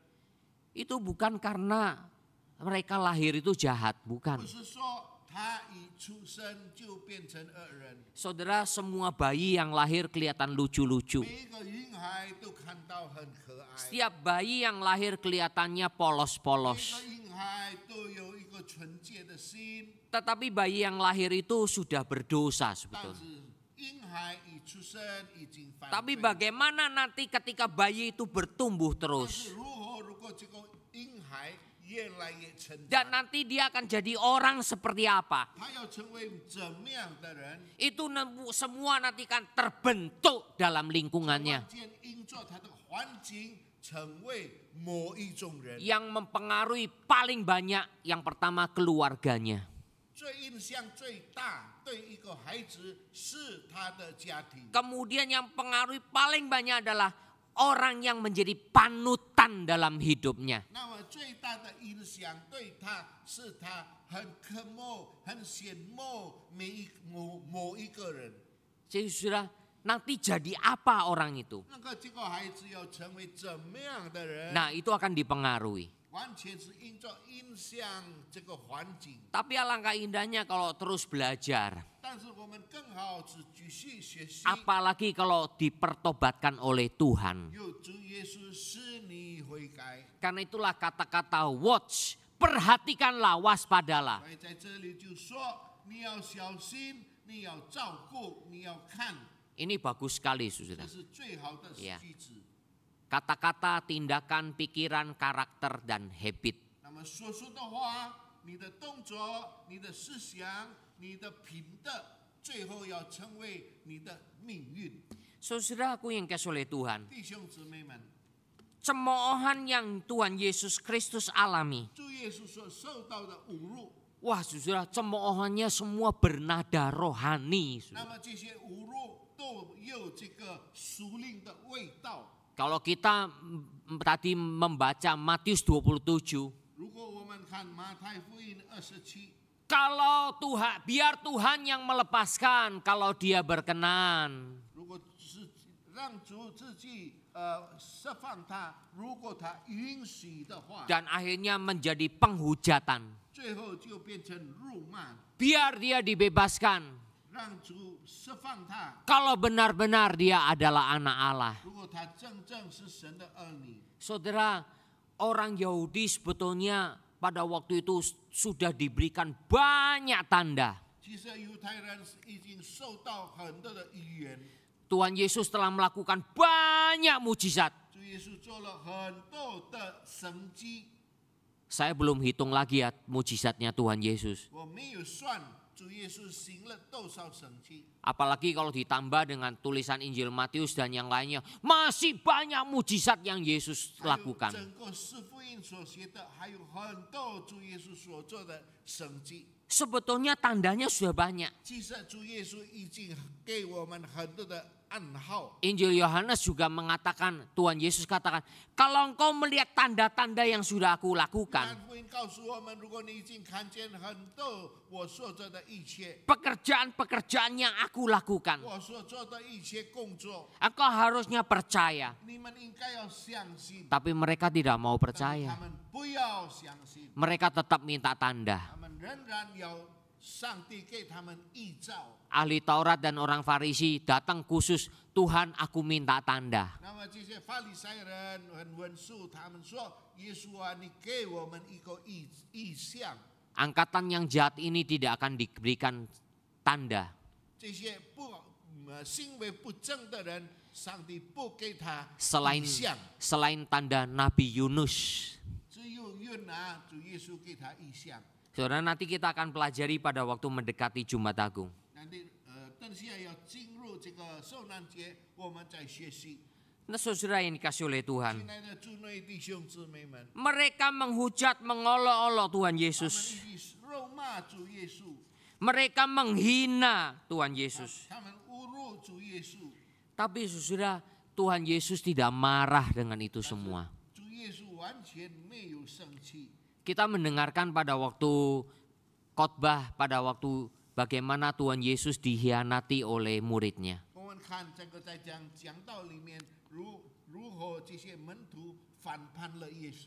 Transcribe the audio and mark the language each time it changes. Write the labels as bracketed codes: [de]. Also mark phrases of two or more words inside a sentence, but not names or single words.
[id] Itu bukan karena mereka lahir itu jahat, [zh] 不 [id] bukan. [zh] 是说他一出生就变成恶人。 [id] Saudara, semua bayi yang lahir kelihatan lucu-lucu. [zh] 每一个婴孩都看到很可爱， [id] Setiap bayi yang lahir kelihatannya [zh] 每一 [id] polos-polos. [zh] 个婴孩都有一个纯洁的心。 [id] Tetapi bayi yang lahir itu sudah berdosa [zh] 但 [id] sebetulnya. [zh] 是婴孩一出生已经犯 [id] Tapi [zh] 罪。 [id] bagaimana nanti ketika bayi itu bertumbuh [zh] 但 [id] terus? [zh] 是如果这个婴孩越来越成 [id] Dan [zh] 长， [id] nanti dia akan jadi orang seperti apa? [zh] 他要成为怎么样的人？ [id] Itu semua nanti kan terbentuk dalam [zh] 关 [id] lingkungannya. [zh] 键因着他的环境成为某一种人。 [id] Yang mempengaruhi paling banyak yang pertama keluarganya. [zh] 最影响最大对一个孩子是他的家庭。 [id] Kemudian yang pengaruhi paling banyak adalah orang yang menjadi panutan dalam hidupnya. [zh] 那么最大的影响对他是他很渴慕、很羡慕某一个人。 [id] Jadi sudah nanti jadi apa orang itu? [zh] 那个这个孩子要成为怎么样的人？ [id] Nah, itu akan dipengaruhi. [zh] 完全是因着影响这个环境。 [id] Tapi alangkah indahnya kalau terus belajar. [zh] 但是我们更好是继续学习。 [id] Apalagi kalau dipertobatkan oleh Tuhan. [zh] 有主耶稣使你悔改。 [id] Karena itulah kata-kata watch, perhatikanlah, waspadalah. [zh] 所以在这里就说，你要小心，你要照顾，你要看， [id] Ini bagus sekali, [zh] 这 [id] saudara. [zh] 是最好的 [id] Iya. [zh] 句子。 [id] Kata-kata, tindakan, pikiran, karakter, dan habit. [zh] 那么说的话，你的动作、你的思想、你的品德，最后要成为你的命运。 [id] Saudaraku yang kasih oleh Tuhan, [zh] 弟兄姊妹们， [id] cemoohan yang Tuhan Yesus Kristus alami. [zh] 主耶稣所受到的侮辱， [id] Wah, saudara, cemoohannya semua bernada rohani. [zh] 那么这些侮辱都有这个属灵的味道。 [id] Kalau kita tadi membaca Matius 27, [zh] 如果我们看马太福音27， [id] kalau biar Tuhan yang melepaskan kalau dia berkenan. [zh] 如果是让主自己释放他，如果他允许的话， [id] Dan akhirnya menjadi penghujatan. [zh] 最后就变成辱骂。 [id] Biar dia dibebaskan [zh] 让主释放他。 [id] kalau benar-benar dia adalah anak Allah. [zh] 如果他真正是神的儿女， [id] Saudara, orang Yahudi sebetulnya pada waktu itu sudah diberikan banyak tanda. [zh] 其实犹太人已经受到很多的预言， [id] Tuhan Yesus telah melakukan banyak mujizat. [zh] 主耶稣做了很多的神迹。 [id] Saya belum hitung lagi ya mujizatnya Tuhan Yesus. [zh] 我没有算主耶稣行了多少神迹， [id] Apalagi kalau ditambah dengan tulisan Injil Matius dan yang lainnya. Masih banyak mujizat yang Yesus [zh] 还有 [id] lakukan. [zh] 整个四福音所写的，还有很多主耶稣所做的神迹。 [id] Sebetulnya tandanya sudah banyak. [zh] 其实主耶稣已经给我们很多的暗号。 [id] Injil Yohanes juga mengatakan, Tuhan Yesus katakan, kalau engkau melihat tanda-tanda yang sudah aku [zh] 约 [id] lakukan, [zh] 翰福音告诉我们，如果你已经看见很多我所做的一切， [id] pekerjaan-pekerjaan yang aku lakukan, [zh] 我所做的一切工作， [id] engkau harusnya percaya. [zh] 你们应该要相信。 [id] Tapi mereka tidak mau [zh] 但是 [id] percaya. [zh] 他们不要相信， [id] Mereka tetap minta tanda. [zh] 他们仍然要上帝给他们依照。 [id] Ahli Taurat dan orang Farisi datang khusus, Tuhan aku minta tanda. [zh] 那么这些法利赛人和文书，他们说：“耶稣啊，你给我们一个意象。” [id] angkatan yang jahat ini tidak akan diberikan tanda. [zh] 这些行为不正的人，上帝不给他 [id] Selain [zh] 影像， [id] tanda Nabi Yunus. [zh] 只有约拿主耶稣给他影像。 [id] Saudara, nanti kita akan pelajari pada waktu mendekati Jumat Agung. [zh] nanti 等下要进入这个受难节，我们再学习。 [id] Nah, saudara yang dikasih oleh [zh] 亲 [id] Tuhan, [zh] 爱的主内弟兄姊妹们， [id] mereka menghujat, mengolok-olok Tuhan [zh] 他们 [id] Yesus. [zh] 一起辱骂主耶稣， [id] Mereka menghina Tuhan Yesus. [zh] 他们侮辱主耶稣。 [id] Tapi saudara, Tuhan Yesus tidak marah dengan itu semua. [zh] 主耶稣完全没有生气。 [id] Kita mendengarkan pada waktu khotbah, pada waktu bagaimana Tuhan Yesus dikhianati oleh muridnya. [zh] 我们看这个在讲道里面，如何这些门徒反叛了耶稣。